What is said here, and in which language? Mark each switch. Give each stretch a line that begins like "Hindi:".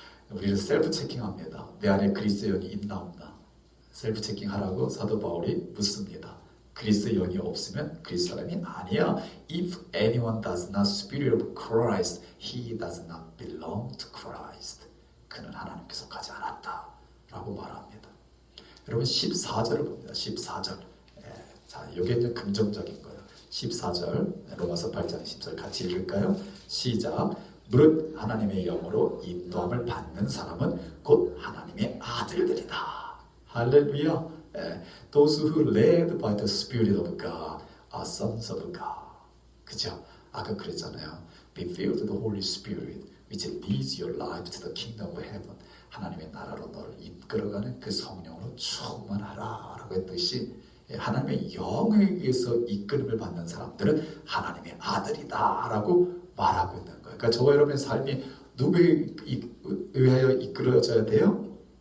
Korean: 우리는 셀프 체킹합니다. 내 안에 그리스도 영이 있나 없나. 셀프 체킹하라고 사도 바울이 묻습니다. 그리스도 영이 없으면 그리스도 사람이 아니야.
English: If anyone does not spirit of Christ, he does not belong to Christ.
Korean: 그는 하나님께 속하지 않았다 라고 말합니다. 여러분 14절을 봅니다. 14절. 자, 이게 이제 긍정적인 거예요. 14절 로마서 8장 10절 같이 읽을까요? 시작. 무릇 하나님의 영으로 인도함을 받는 사람은 곧 하나님의 아들들이다. 할렐루야.
English: Those who led by the Spirit of God are sons of God.
Korean: 그죠? 아까 그랬잖아요.
English: Be filled with the Holy Spirit, which leads your life to the kingdom of heaven.
Korean: 하나님의 나라로 너를 이끌어가는 그 성령으로 충만하라 라고 했듯이 하나님의 영에 의해서 이끌음을 받는 사람들은 하나님의 아들이다 라고 말하고 있는 거예요. 그러니까 저와 여러분의 삶이 누구에 의하여 이끌어져야 돼요?